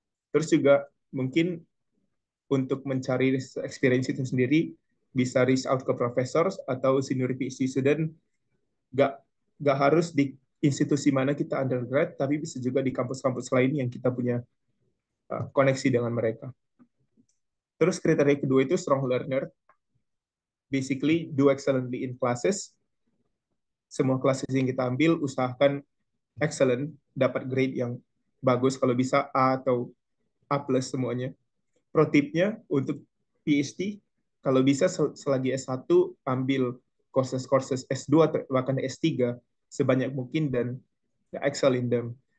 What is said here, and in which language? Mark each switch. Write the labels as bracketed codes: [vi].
[id] Terus juga mungkin untuk mencari experience itu sendiri bisa reach out ke profesor atau senior PhD student. Gak harus di institusi mana kita undergrad, tapi bisa juga di kampus-kampus lain yang kita punya koneksi dengan mereka. Terus kriteria kedua itu strong learner. [en] Basically, do excellently in classes. [id] Semua classes yang kita ambil, usahakan excellent, dapat grade yang bagus, kalau bisa A atau A plus semuanya. Pro tipnya untuk PhD, kalau bisa selagi S1 ambil courses S2 atau bahkan S3 sebanyak mungkin dan [en] excel in them.